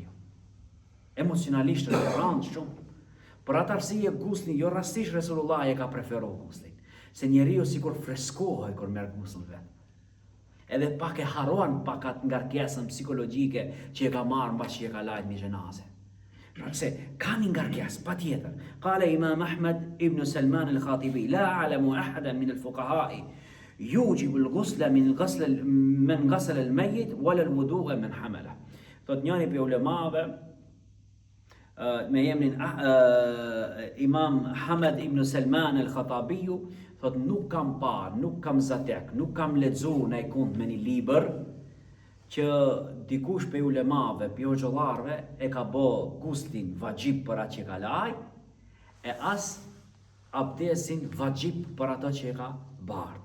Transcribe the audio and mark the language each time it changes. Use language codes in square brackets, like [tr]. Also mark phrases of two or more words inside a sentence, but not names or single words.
[sq] Emocionalisht është rëndë shumë. Për atë arsye guslin, jo rastisht Resulullah e ka preferuar guslin, se njeriu sikur freskohet kur merr gusull vet. Edhe pak e harron pak atë ngarkesën psikologjike që e ka marrë mbas që e ka lajt një xhenazë. Përse ka një ngarkesë patjetër. [ar] قال الإمام أحمد بن سلمان الخطابي لا أعلم أحدا من الفقهاء يوجب الغسل من غسل الميت ولا الوضوء من حمله. [sq] Thot njëri prej ulemave me emrin Imam Hamad ibn Salman al-Khatabiu, thot nuk kam parë, nuk kam zatek, nuk kam lexuar në kund me një libër që dikush prej ulemave, prej hoxhallarëve e ka bë guslin vajib për atë që ka laj, e as abdesin vajib për atë që e ka bardh.